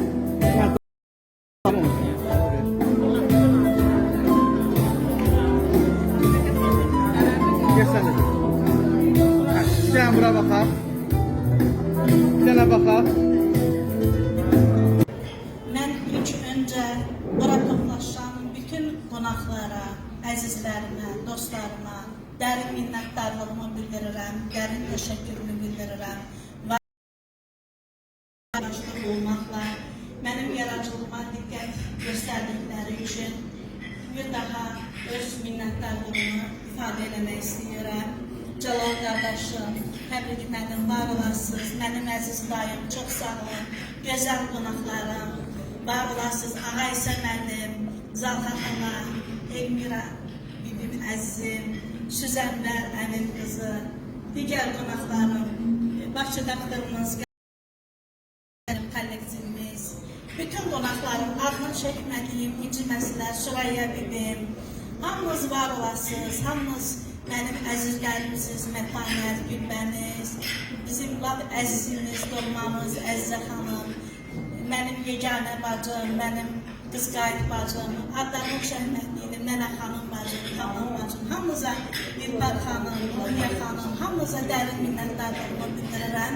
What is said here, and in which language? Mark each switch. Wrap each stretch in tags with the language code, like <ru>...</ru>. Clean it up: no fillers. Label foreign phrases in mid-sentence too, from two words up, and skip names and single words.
<tr>Geçsene. Bir tane bura bakar. Bir tane bakar. Ben ilk önce</tr> <az>bura toplaşan bütün qonaqlara, əzizlərimə, dostlarıma dərin minnətdarlığımı bildirirəm, dərin təşəkkürümü bildirirəm.</az> <tr>Olmakla benim yaratıcılığıma dikkat gösterdikleri için bir daha öz minnettarlığımı ifade etmek istiyorum. Celal kardeşim, tebrik ederim, var olasınız. Benim aziz dayım, çok sağ olun. Güzel konaklarım, var olasınız. Ağaysa benim, Zalha ana, Elmira, bibimin azizim, Süzenber, əmin kızı, diğer konaklarım, başçıdaklarımız, kollektivimiz,</tr> <az>bütün qonaqlarım, adını çəkmədiyim, inciməsilər, Süreyya bibim, hamınız var olasınız, hamınız mənim əzizlərimsiz, Mətanət, Gülbəniz, bizim əzizimiz, dolmamız, Əzizə xanım, mənim yeganə bacım, mənim qızqayıt bacım, adlarım şəhmətlidir, Nənə xanım bacım, xanım bacım, hamınıza Dilbar xanım, Ruhiyə xanım, hamınıza dərin minnətdarlığımı bildirirəm.</az>